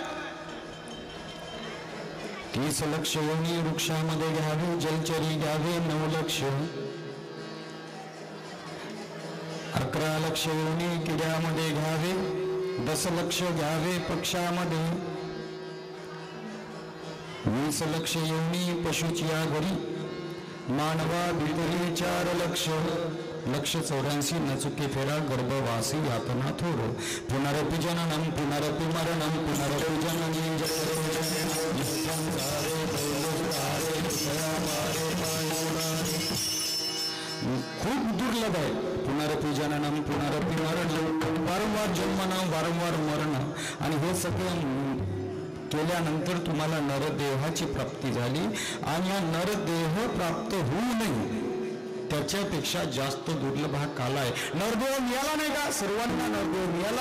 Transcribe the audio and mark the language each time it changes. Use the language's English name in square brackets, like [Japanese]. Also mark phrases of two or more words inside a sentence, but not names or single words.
[Marathi] 30 लक्ष योनी वृक्षामध्ये घ्यावे, जलचरी घ्यावे 9 लक्ष, 11 लक्ष योनी किड्यामध्ये घ्यावे, 10 लक्ष घ्यावे पक्षामध्ये, 20 लक्ष योनी पशुची या घरी, मानवा भितरी 4 लक्ष, लक्ष 84 नचुके फेरा गर्भवासी यातना थोर [Sanskrit] पुनरपि जननम पुनरपि मरणम पुनरपि जननी [Marathi] खूप दुर्लभ आहे [Sanskrit] पुनरपि जननम पुनरपि मरणम [Marathi] वारंवार जन्मना वारंवार मरण आणि हे सगळं केल्यानंतर तुम्हाला नरदेहाची प्राप्ती झाली आणि हा नरदेह प्राप्त होऊ नये त्याच्यापेक्षा जास्त दुर्लभ हा काल आहे. नरदेह मिळाला नाही का? सर्वांना नरदेह मिळाला.